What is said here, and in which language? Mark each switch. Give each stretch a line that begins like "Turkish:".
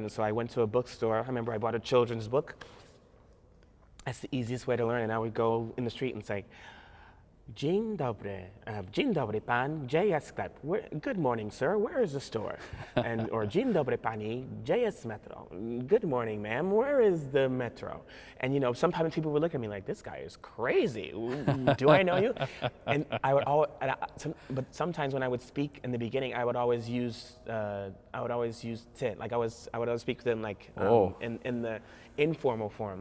English: And so I went to a bookstore. I remember I bought a children's book. That's the easiest way to learn. And I would go in the street and say,
Polish: Dzień dobry pan, gdzie jest sklep?
English: Good morning, sir, where is the store? Or
Polish: Dzień dobry pani, gdzie jest metro?
English: Good morning, ma'am, where is the metro? And sometimes people would look at me like, this guy is crazy. Do I know you? And but sometimes when I would speak in the beginning, I would always use ty. Like I would always speak to them like in the informal form.